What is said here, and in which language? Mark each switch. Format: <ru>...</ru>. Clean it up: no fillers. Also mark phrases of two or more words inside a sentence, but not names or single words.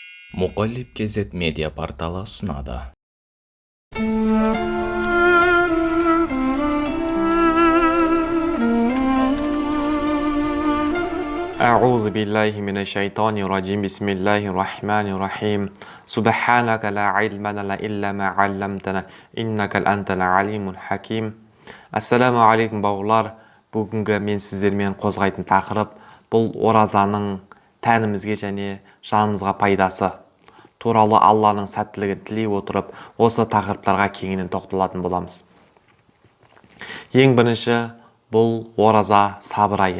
<kk>Мұқаліп кезет медиа порталы ұсынады.</kk> <ar>أعوذ بالله من الشيطان الرجيم بسم الله الرحمن الرحيم سبحانك لا علم لنا إلا ما علمتنا إنك أنت العليم الحكيم. السلام عليكم бауырлар.</ar> <kk>Бүгінгі мен сіздермен қозғайтын тақырып бұл оразаның тәнімізге және жанымызға пайдасы туралы Алланың сәттілігін тілей отырып осы тақырыптарға кеңінен тоқталатын боламыз. Ең бірінші, бұл ораза сабыр айы.</kk>